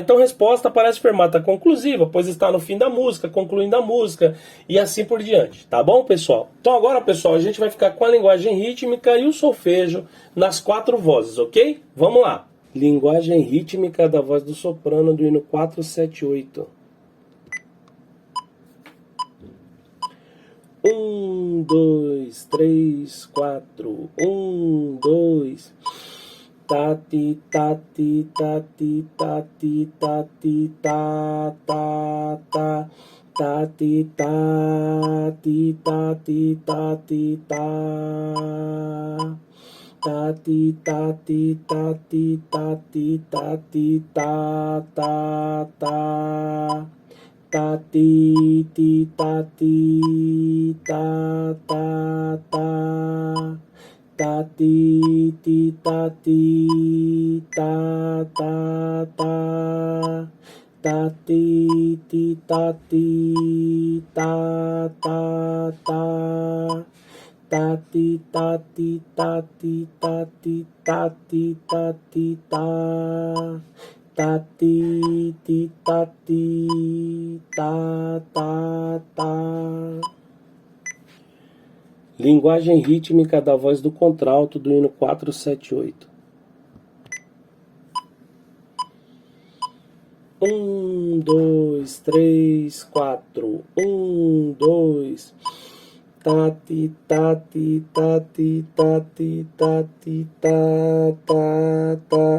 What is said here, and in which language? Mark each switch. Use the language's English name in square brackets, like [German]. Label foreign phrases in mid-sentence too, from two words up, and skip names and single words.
[Portuguese] Então, resposta aparece fermata conclusiva, pois está no fim da música, concluindo a música e assim por diante, tá bom, pessoal? Então agora, pessoal, a gente vai ficar com a linguagem rítmica e o solfejo nas 4 vozes, ok? Vamos lá. Linguagem rítmica da voz do soprano do hino 478. 1, 2, 3, 4. 1, 2. Tati, tati, tati, tati, tati, ta, ta, ta. Tati, tati, tati, tati, ta. Tati, tati, tati, tati, tati, ta, ta, ta. Tati, ti, tati, ta, ta, ta. Tati, ti, tati, ta, ta, ta. Tati, ti, tati, ta, ta, ta. Tati, tati, tati, tati, tati, tati, ta. Tati, ti, tati, ta, ta, ta. Linguagem rítmica da voz do contralto do hino 478. 1, 2, 3, 4. 1, 2. Tati, tati, tati, tati, tati, ta, ta, ta.